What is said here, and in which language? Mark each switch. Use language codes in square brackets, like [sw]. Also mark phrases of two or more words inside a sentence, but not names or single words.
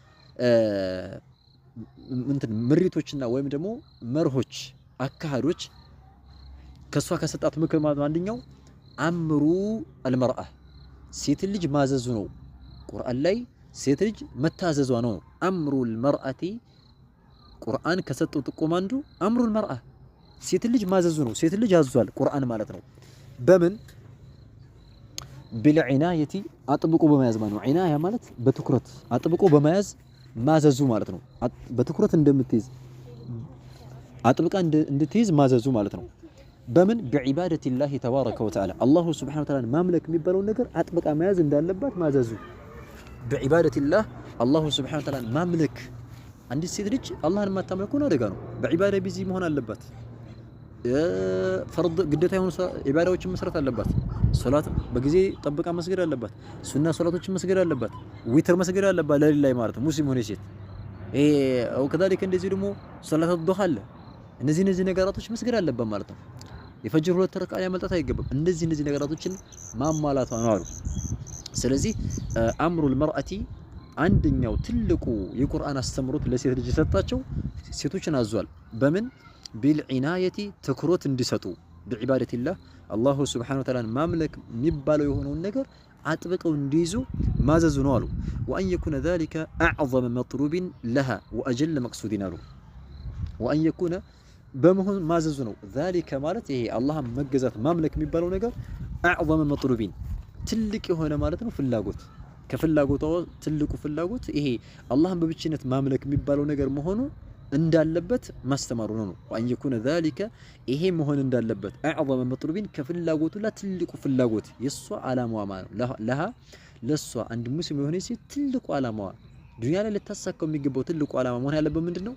[am] ምሪቶችና ወይም ደግሞ መርሆች አካሃዶች ከሷ ከሰጣት ምክር ማለት አንደኛው [ar] أمر المرأة [am] ሴት ልጅ ማዘዙ ነው። ቁርአን ላይ ሴት ልጅ መታዘዟ ነው። [ar] أمر المرأة [am] ቁርአን ከሰጠው ጥቆማ አንዱ [ar] أمر المرأة [am] ሴት ልጅ ማዘዙ ነው። ሴት ልጅ አዟል ቁርአን ማለት ነው። በምን بالعناية አጥብቆ በመያዝ ማለት ነው። ዒናያ ማለት በትኩረት አጥብቆ በመያዝ ማዘዙ ማለት ነው። በትኩረት እንደምትይዝ አጥብቃ እንድትይዝ ማዘዙ ማለት ነው። በምን [ar] بعبادة الله تبارك وتعالى الله سبحانه وتعالى [am] ማምለክ የሚባለው ነገር አጥብቃ መያዝ እንዳለባት ማዘዙ [ar] بعبادة الله الله سبحانه وتعالى [am] ማምለክ አንዲት ሴት ልጅ አላህን ማታመልከው አደጋ ነው። በዒባዳ ቢዚ መሆን አለባት። ፈርድ ግዴታ የሆኑ ዒባዳዎችን መስራት አለባት። ሶላት በጊዜ ጠብቃ መስገድ አለባት። ሱና ሶላቶችን መስገድ አለባት። ዊትር መስገድ አለባት ለሊት ላይ ማለት ነው። ሙስሊም ሆነ ሴት [ar] او كذلك [am] እንደዚህ ደግሞ ሶላት الضحى አለ። እነዚህ ነገራቶች መስገድ አለባት ማለት ነው። የፈጅር ሁለት ረካ ያመልጣት አይገባም። እነዚህ ነገራቶችን ማሟላቷ ነው አሉ። ስለዚህ [ar] أمر المرأة [am] አንደኛው ትልቁ የቁርአን አስተምሮት ለሴት ልጅ ሰጣቸው ሴቶችን አዟል። በምን بالعناية ትኩረት እንዲሰጡ بعبادة [ar] الله الله سبحانه وتعالى [am] ማምለክ የሚባለው የሆነውን ነገር አጥብቀው እንዲይዙ ማዘዙ ነው አሉ። [ar] وأن يكون ذلك أعظم مطلوب لها وأجل مقصود [am] አሉ። [ar] وأن يكون [am] በመሆን ማዘዙ ነው። ذلك ማለት ይሄ አላህን መገዛት ማምለክ የሚባለው ነገር [ar] أعظم مطلوب [am] ትልቅ የሆነ ማለት ነው ፍላጎት ከፍላጎቷ ትልቁ ፍላጎት ይሄ አላህን በብቸኝነት ማምለክ የሚባለው ነገር መሆኑ እንዳለበት ማስተማሩ ነው። [ar] وأن يكون ذلك [am] ይሄ መሆን እንዳለበት [ar] أعظم مطلوب [am] ከፍላጎቱ ትልቁ ፍላጎት የሷ ዓላማዋ ማለት ነው። ለሷ አንድ ሙስሊም የሆነ ሴት ትልቁ ዓላማዋ ዱንያ ላይ ልታሳካው የሚገባው ትልቁ ዓላማ መሆን ያለበት ምንድነው?